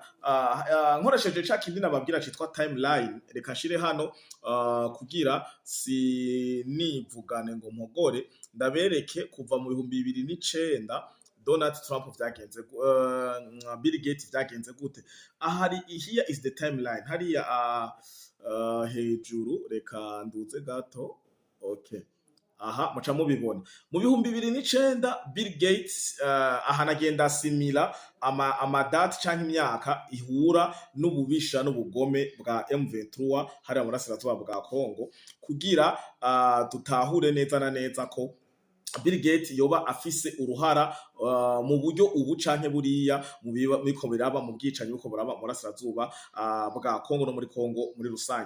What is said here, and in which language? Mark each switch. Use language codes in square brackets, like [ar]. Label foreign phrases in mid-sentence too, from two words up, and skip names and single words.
[rn] Nkoresheje ca kindi nababwira citwa timeline, reka nshire hano kugira sinivugane ngo mpogore, ndabereke kuva mu 2009 Donald Trump vyagenze, Bill Gates vyagenze gute. [en] Ahari here is the timeline, [rn] hariya hejuru, reka nduze gato. Okay, aha muca mubibona mu bihumbi 2009 Bill Gates ahanagenda asimira amadate canke imyaka ihura n'ububisha n'ubugome bwa M23 hariya mu burasirazuba bwa Kongo kugira dutahure neza na neza ko Bill Gates yoba afise uruhara mu buryo ubu canke buriya mu biko biraba mu bwicanyi buko buraba mu burasirazuba bwa Kongo no muri Kongo muri rusange.